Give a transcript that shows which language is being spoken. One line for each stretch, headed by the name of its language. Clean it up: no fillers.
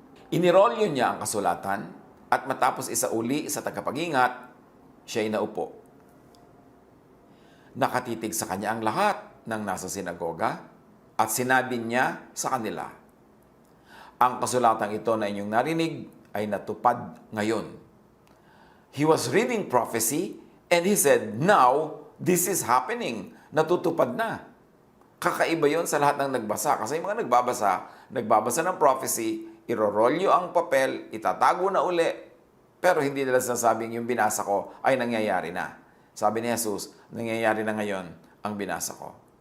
Filipino: Inirolyo niya ang kasulatan at matapos isauli sa tagapag-ingat, siya'y naupo. Nakatitig sa kanya ang lahat ng nasa sinagoga at sinabi niya sa kanila, ang kasulatang ito na inyong narinig ay natupad ngayon.
English: He was reading prophecy and he said, now, this is happening.
Filipino: Natutupad na. Kakaiba yon sa lahat ng nagbasa. Kasi yung mga nagbabasa ng prophecy, irorolyo ang papel, itatago na uli, pero hindi nila sinasabing yung binasa ko ay nangyayari na. Sabi ni Jesus, nangyayari na ngayon ang binasa ko.